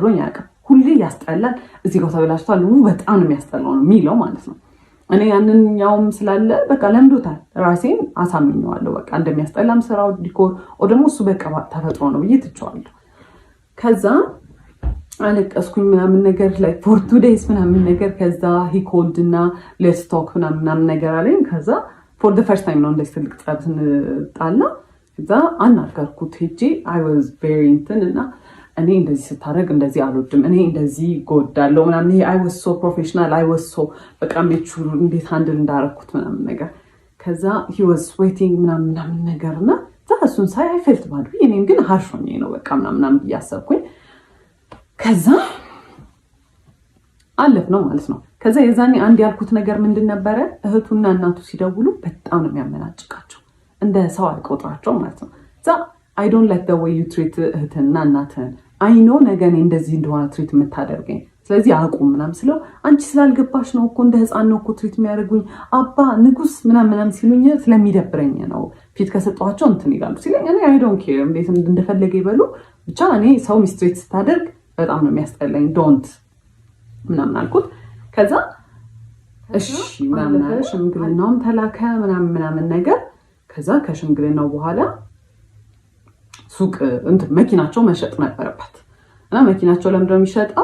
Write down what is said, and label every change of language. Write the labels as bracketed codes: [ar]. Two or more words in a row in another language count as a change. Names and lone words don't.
[am] ብሎኝ አያውቅም። ሁሌ ያስጠላል፣ እዚህ ጋር ተበላሽቷል፣ በጣም ነው የሚያስጠላው ነው የሚለው ማለት ነው። እኔ ያንኛውም ስላለ በቃ ለምዶታል፣ ራሴን አሳምኘዋለሁ። በቃ እንደሚያስጠላም ስራው ዲኮር ደግሞ እሱ በቃ ተፈጥሮ ነው ብዬ ትቼዋለሁ። ከዛ አለቀስኩኝ ምናምን ነገር ላይ [en] for 2 days [am] ምናምን ነገር። ከዛ ሂኮልድ እና [en] let's talk [am] ምናምን ነገር አለኝ። ከዛ [en] for the first time [am] ነው እንደዚህ ትልቅ ጸብ ስንጣላ። ከዛ አናገርኩት ሄጄ [en] I was very [am] እንትን እና እኔ እንደዚህ ስታደርግ እንደዚህ አልወድም፣ እኔ እንደዚህ ጎዳለሁ ምናምን። ይሄ [en] I was so professional, I was so [am] በቃ እንዴት ሃንድል እንዳረኩት ምናምን ነገር። ከዛ [en] he was sweating [am] ምናምን ነገር እና እሱን ሳይ [en] I felt bad። [am] እኔም ግን harsh ሆኜ ነው በቃ ምናምን እያሰብኩኝ ከዛ አለፍ ነው ማለት ነው። ከዛ የዛኔ አንድ ያልኩት ነገር ምንድን ነበረ? እህቱና እናቱ ሲደውሉ በጣም ነው የሚያመናጭቃቸው፣ እንደ ሰው አይቆጥራቸው ማለት ነው። [en] I don't like the way you treat [am] እህትና እናትህን። [en] I know [am] ነገ እኔ እንደዚህ እንደሆነ ትሪት የምታደርገኝ፣ ስለዚህ አቁም ምናምን ስለው አንቺ ስላልገባሽ ነው እኮ እንደ ህፃን ነው እኮ ትሪት የሚያደርጉኝ አባ ንጉስ ምናምን ሲሉኝ ስለሚደብረኝ ነው ፊት ከሰጠኋቸው እንትን ይላሉ ሲለኝ እኔ [en] I don't care [am] እንዴት እንደፈለገ ይበሉ ብቻ እኔ ሰው ሚስትሬት ስታደርግ በጣም ነው የሚያስጠላኝ ዶንት ምናምን አልኩት። ከዛ እሺ ምናምን አለ። ሽምግልናውም ተላከ ምናምን ነገር። ከዛ ከሽምግልናው በኋላ ሱቅ እንትን መኪናቸው መሸጥ ነበረበት እና መኪናቸው ለምንድነው የሚሸጠው?